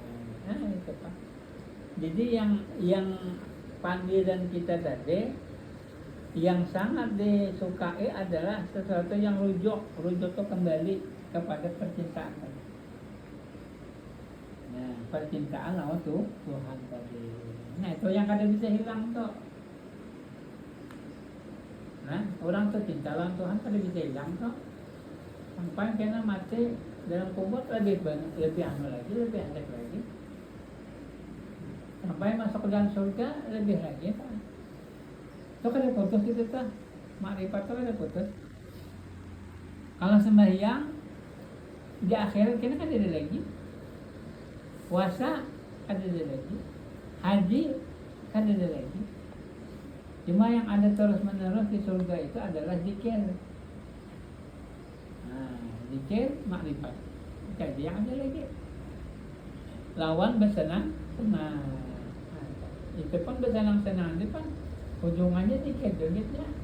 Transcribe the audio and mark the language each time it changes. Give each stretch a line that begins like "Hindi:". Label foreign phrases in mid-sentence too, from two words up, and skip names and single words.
Banjar: Itu Pak. Jadi yang panggilan kita tadi yang sangat disukai adalah sesuatu yang rujuk itu kembali kepada percintaan. Nah, percintaan lawan tuh Tuhan tadi. Nah, itu yang kada bisa hilang tuh. Nah, orang tuh cinta lawan Tuhan kada bisa hilang tuh. Sampai kena mati dalam kubur lebih banyak, lebih aneh lagi. Sampai masuk ke dalam surga lebih lagi Pak. Itu kada putus itu tuh. Makrifat tuh kada putus. Kalau sembahyang di akhirat kena kada ada lagi. Puasa kada ada lagi. Haji kada ada lagi. Cuma yang ada terus menerus di surga itu adalah zikir. Nah, zikir makrifat. Jadi yang ada lagi. Lawan bersenang-senang. Itu pun bersenang-senang itu kan ujungannya zikir juga.